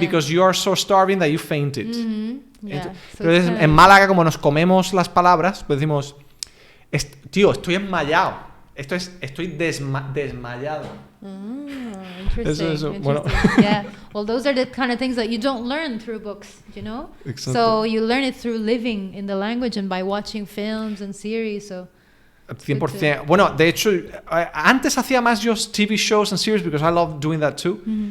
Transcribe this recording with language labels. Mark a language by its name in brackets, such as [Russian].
[English] because you are so starving that you fainted. Yeah. So [Spanish] Entonces, [English] it's [Spanish] en Málaga, como nos comemos las palabras, pues decimos, tío, estoy esmayado. Esto es, estoy desmayado. [English] Interesting. [Spanish] Eso, bueno. [English] Yeah. Well, those are the kind of things that you don't learn through books, you know? [Spanish] Exacto. [English] So you learn it through living in the language and by watching films and series. So 100%. [Spanish] Bueno, de hecho, antes hacía más yo [English] TV shows and series because I love doing that too.